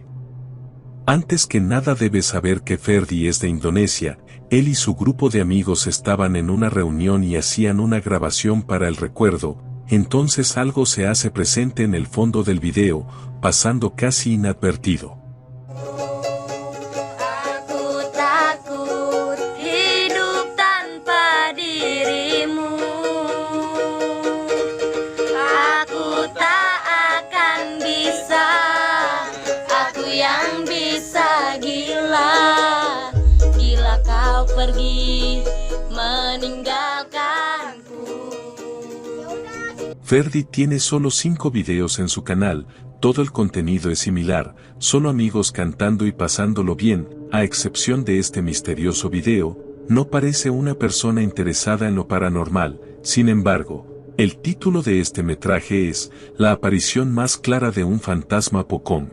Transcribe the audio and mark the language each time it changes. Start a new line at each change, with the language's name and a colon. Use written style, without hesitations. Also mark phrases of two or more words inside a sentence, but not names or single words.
Spanish: Antes que nada debes saber que Ferdy es de Indonesia. Él y su grupo de amigos estaban en una reunión y hacían una grabación para el recuerdo. Entonces algo se hace presente en el fondo del video, pasando casi inadvertido.
Indonesian: Aku takut hidup tanpa dirimu. Aku tak akan bisa, aku yang bisa gila. Gila kau pergi meninggalkanku.
Spanish: Ferdy tiene solo 5 videos en su canal, todo el contenido es similar, solo amigos cantando y pasándolo bien, a excepción de este misterioso video, no parece una persona interesada en lo paranormal. Sin embargo, el título de este metraje es La aparición más clara de un fantasma Pocong.